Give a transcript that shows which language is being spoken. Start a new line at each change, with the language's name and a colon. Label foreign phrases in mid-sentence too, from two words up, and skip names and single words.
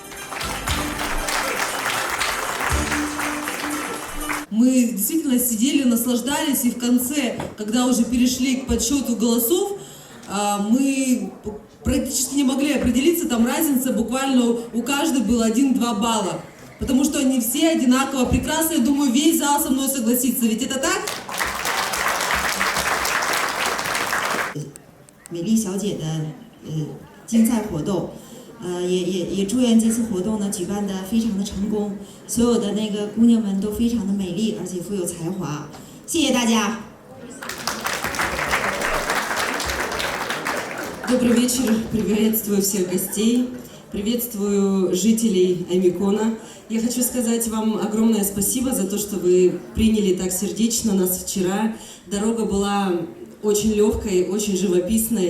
Russian: Мы действительно сидели, наслаждались, и в конце, когда уже перешли к подсчету голосов, мы практически не могли определиться, там разница буквально у каждой было 1-2 балла. Потому что они все одинаково прекрасны, я думаю, весь зал со мной согласится, ведь это так?
Chinese: 美丽小姐的精彩活动，也祝愿这次活动呢举办的非常的成功，所有的那个姑娘们都非常的美丽，而且富有才华，谢谢大家。
Russian: Добрый вечер, приветствую всех гостей, приветствую жителей Аймикона. Я хочу сказать вам огромное спасибо за то, что вы приняли так сердечно нас вчера. Дорога была очень легкой, очень живописной.